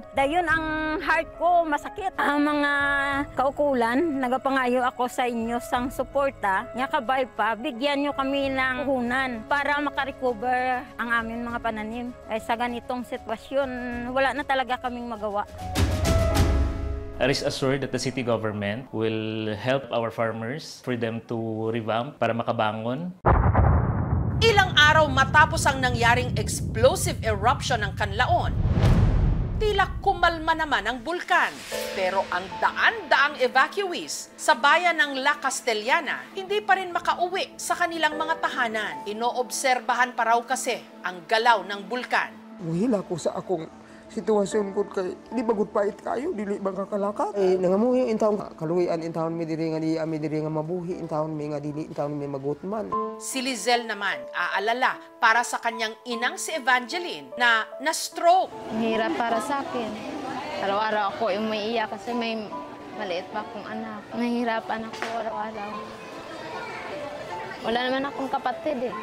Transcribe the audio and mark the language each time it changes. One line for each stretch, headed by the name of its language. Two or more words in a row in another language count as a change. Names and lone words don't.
Hiligaynon: Dayon ang heart ko masakit. Ang mga kaukulan, nagapangayo ako sa inyo sang suporta. Nga kabay pa,
Filipino: bigyan nyo kami ng puhunan para makarecover ang aming mga pananim. Ay sa ganitong sitwasyon, wala na talaga kaming magawa.
English: Rest assured that the city government will help our farmers for them to revamp
Filipino: para makabangon. Ilang araw matapos ang nangyaring explosive eruption ng Canlaon, tila kumalma naman ang bulkan. Pero ang daan-daang evacuees sa bayan ng La Castellana hindi pa rin makauwi sa kanilang mga tahanan. Inoobserbahan pa raw kasi ang galaw ng bulkan.
Cebuano: Muhila ko sa akong sitwasyon ko kay di bagud pait kayo dili ba kakalakat nangamuhi intawon kaluyan intawon mi diri nga di ami diri nga mabuhi intawon mi nga dili intawon mi magutman.
Filipino: Si Lizelle naman aalala para sa kanyang inang si Evangeline na na-stroke. Hirap para sa akin. Araw-araw ako umiiyak kasi may maliit pa akong anak. Nahihirapan ako araw-araw. Wala naman akong kapatid eh.